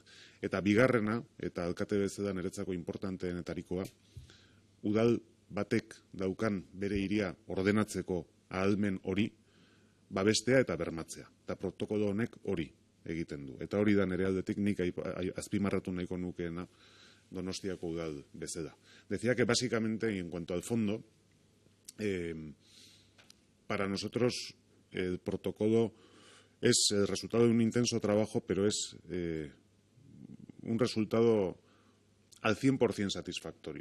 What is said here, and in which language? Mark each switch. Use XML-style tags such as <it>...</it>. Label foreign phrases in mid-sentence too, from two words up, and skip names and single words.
<eu>Eta bigarrena, eta alkate bezala niretzako importanteenetarikoa, udal batek daukan bere hiria ordenatzeko ahalmen hori babestea eta bermatzea. Eta protokolo honek hori egiten du. Eta hori da nire aldetik nik azpimarratu nahiko nukeena Donostiako udal bezala.</eu> <es>Decía que básicamente, y en cuanto al fondo, para nosotros el protocolo es el resultado de un intenso trabajo, pero es un resultado al 100% satisfactorio.</es>